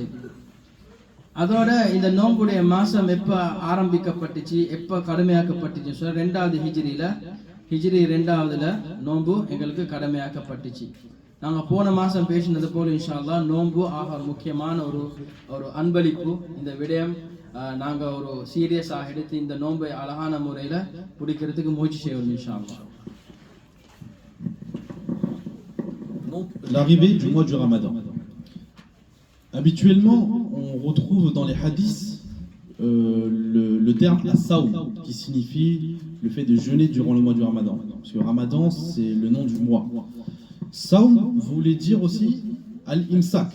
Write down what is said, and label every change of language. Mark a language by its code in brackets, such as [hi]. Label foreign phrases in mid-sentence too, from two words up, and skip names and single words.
[ta] அதோட இந்த நோம்புடைய மாசம் எப்ப ஆரம்பிக்கப்பட்டுச்சு, எப்ப கடுமையாக்கப்பட்டுச்சு சொல்ல 2வது ஹிஜ்ரி 2வதுல நோம்பு எங்களுக்கு கடமையாக்கப்பட்டுச்சு. நாங்க போன மாசம் பேசினது போல [ar] إن شاء الله [ta] நோம்பு ஆக ஒரு முக்கியமான ஒரு அன்பளிப்பு. இந்த விடயம் நாங்க ஒரு சீரியஸாக எடுத்து இந்த நோம்பை அழகான முறையில பிடிக்கிறதுக்கு முயற்சி செய்வோம் [ar] إن شاء الله. [fr] L'arrivée du mois du Ramadan. Habituellement, on retrouve dans les hadiths le terme as-sawm, qui signifie le fait de jeûner durant le mois du Ramadan. Parce que Ramadan, c'est le nom du mois. Sawm voulait dire aussi al-imsak.